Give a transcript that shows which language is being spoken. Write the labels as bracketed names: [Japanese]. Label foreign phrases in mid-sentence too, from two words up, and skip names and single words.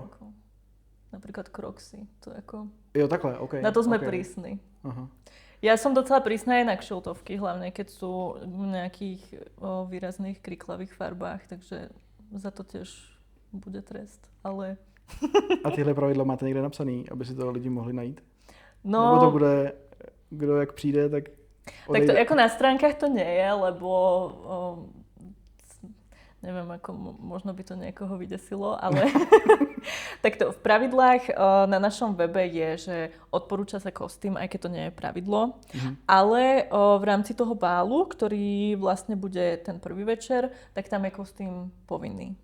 [Slovak] Napríklad Crocsy, to ako... [Czech] Jo, takhle, OK. [Slovak] Na to sme prísni. Aha. Ja som docela prísna aj na kšiltovky, hlavne keď sú v nejakých výrazných kriklavých farbách, takže za to tiež bude trest, ale... [Czech] A tyhle pravidla máte někde napsaný, aby si to lidi mohli najít? No... Nebo to bude, kdo jak přijde, tak odejde? [Slovak] Tak to ako na stránkach to nie je, lebo... neviem, ako možno by to niekoho vydesilo, ale takto v pravidlách na našom webe je, že odporúča sa kostým, aj keď to nie je pravidlo, ale v rámci toho bálu, ktorý vlastne bude ten prvý večer, tak tam je kostým povinný.